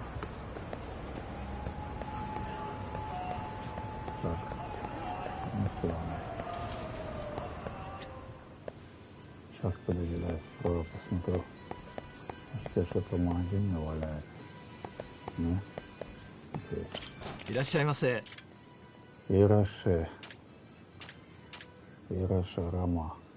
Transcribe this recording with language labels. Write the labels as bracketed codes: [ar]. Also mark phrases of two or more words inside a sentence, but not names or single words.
[ru] Так. Ну все. Сейчас подожди, дай скоро посмотрю. Может, что-то в магазине валяется. Не? Окей. [ja] いらっしゃいませ。 Ираше. Ирашарама.